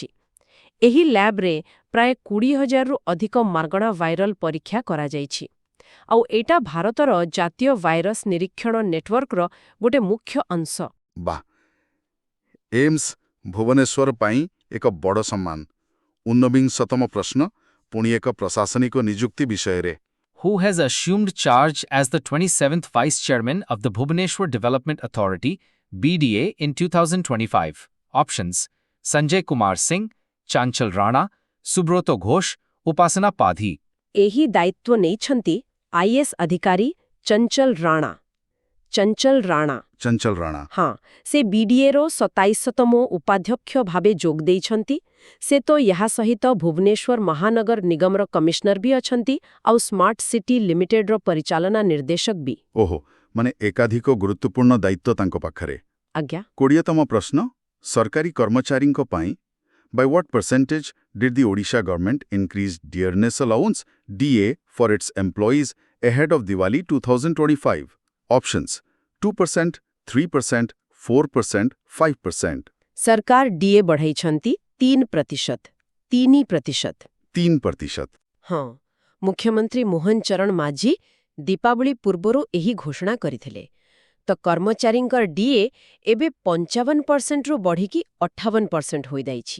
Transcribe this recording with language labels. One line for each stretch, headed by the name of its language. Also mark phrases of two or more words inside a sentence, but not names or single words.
Odia: ଏହି ଲ୍ୟାବ୍ରେ ପ୍ରାୟ 20,000ରୁ ଅଧିକ ମାଗଣା ଭାଇରାଲ ପରୀକ୍ଷା କରାଯାଇଛି। ଆଉ ଏଇଟା ଭାରତର ଜାତୀୟ ଭାଇରସ୍ ନିରୀକ୍ଷଣ ନେଟୱାର୍କର ଗୋଟେ ମୁଖ୍ୟ ଅଂଶ। ବାଃ, AIIMS ଭୁବନେଶ୍ୱର ପାଇଁ ଏକ ବଡ଼ ସମ୍ମାନ। 19ତମ ପ୍ରଶ୍ନ ପୁଣି ଏକ ପ୍ରଶାସନିକ ନିଯୁକ୍ତି ବିଷୟରେ।
English: Who has assumed charge as the 27th Vice Chairman of the Bhubaneswar Development Authority, BDA, in 2025? Options: Sanjay Kumar Singh, Chanchal Rana, Subroto Ghosh, Upasana Padhi.
Odia: ଏହି ଦାୟିତ୍ୱ ନେଇଛନ୍ତି IS ଅଧିକାରୀ ଚଞ୍ଚଲ ରାଣା। ଚଞ୍ଚଲ ରାଣା। ହଁ, ସେ BDAର 27ତମ ଉପାଧ୍ୟକ୍ଷ ଭାବେ ଯୋଗ ଦେଇଛନ୍ତି। ସେ ତ ଏହା ସହିତ ଭୁବନେଶ୍ୱର ମହାନଗର ନିଗମର କମିଶନର ବି ଅଛନ୍ତି ଆଉ ସ୍ମାର୍ଟ ସିଟି ଲିମିଟେଡର ପରିଚାଳନା ନିର୍ଦ୍ଦେଶକ ବି। ଓହୋ, ମାନେ ଏକାଧିକ ଗୁରୁତ୍ୱପୂର୍ଣ୍ଣ ଦାୟିତ୍ୱ ତାଙ୍କ ପାଖରେ। ଆଜ୍ଞା। 20ତମ ପ୍ରଶ୍ନ ସରକାରୀ କର୍ମଚାରୀଙ୍କ ପାଇଁ।
English: By what percentage did the Odisha government increase dearness allowance DA for its employees ahead of Diwali 2025? Options: 2%, 3%, 4%, 5%.
Odia: ସରକାର DA ବଢ଼ାଇଛନ୍ତି 3%। 3%। 3%। ହଁ, ମୁଖ୍ୟମନ୍ତ୍ରୀ ମୋହନ ଚରଣ ମାଝୀ ଦୀପାବଳି ପୂର୍ବରୁ ଏହି ଘୋଷଣା କରିଥିଲେ। ତ କର୍ମଚାରୀଙ୍କର DA ଏବେ 55%ରୁ ବଢ଼ିକି 58% ହୋଇଯାଇଛି।